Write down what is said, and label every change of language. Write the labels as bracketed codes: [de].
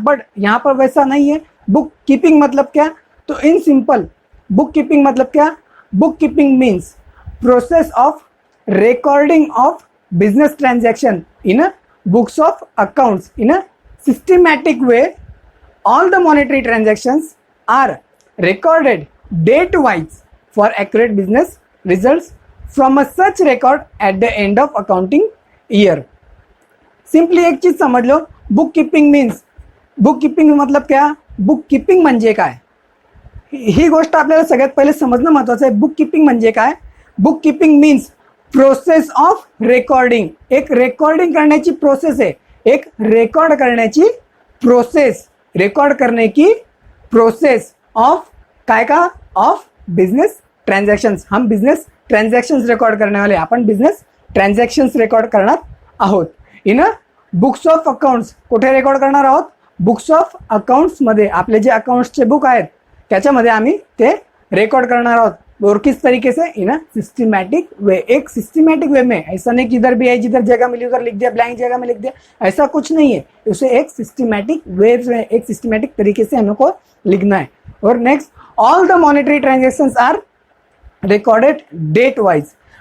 [en] but [hi] यहाँ पर वैसा नहीं है। [en] book keeping [hi] मतलब क्या, तो [en] In simple book keeping मतलब क्या, book keeping means process of recording of business transaction in a books of accounts in a systematic way. All the monetary transactions are recorded date wise for accurate business results from a such record at the end of accounting year. [hi] Simply एक चीज समझ लो, [mr] book keeping means, [hi] book keeping मतलब क्या, [mr] book keeping म्हणजे काय, ही गोष्ट आपल्याला सगळ्यात पहिले समजणं महत्वाचं आहे। बुक कीपिंग म्हणजे काय, book keeping means process of recording, एक रेकॉर्डिंग करण्याची प्रोसेस है, एक रेकॉर्ड करण्याची प्रोसेस, [hi] रिकॉर्ड करने की प्रोसेस [mr] ऑफ काय का, of business transactions. [hi] हम बिजनेस ट्रान्झॅक्शन्स रेकॉर्ड करने वाले, [mr] आपण बिजनेस ट्रान्झॅक्शन्स रेकॉर्ड करणार आहोत। इन बुक्स ऑफ अकाउंट्स, कुठे रेकॉर्ड करणार आहोत, बुक्स ऑफ अकाउंट्स मध्ये, आपले जे अकाउंट्सचे बुक आहेत त्याच्यामध्ये आम्ही ते रेकॉर्ड करणार आहोत। [hi] और किस तरीके से, इन सिस्टमैटिक वे, एक सिस्टमैटिक वे में, ऐसा नहीं कि इधर भी है, जिधर जगह मिली उधर लिख दिया, ब्लैंक जगह में लिख दिया, ऐसा कुछ नहीं है। उसे एक सिस्टमैटिक वे में, एक सिस्टमैटिक तरीके से हमको लिखना है। [en] और next, all the monetary transactions are recorded date wise.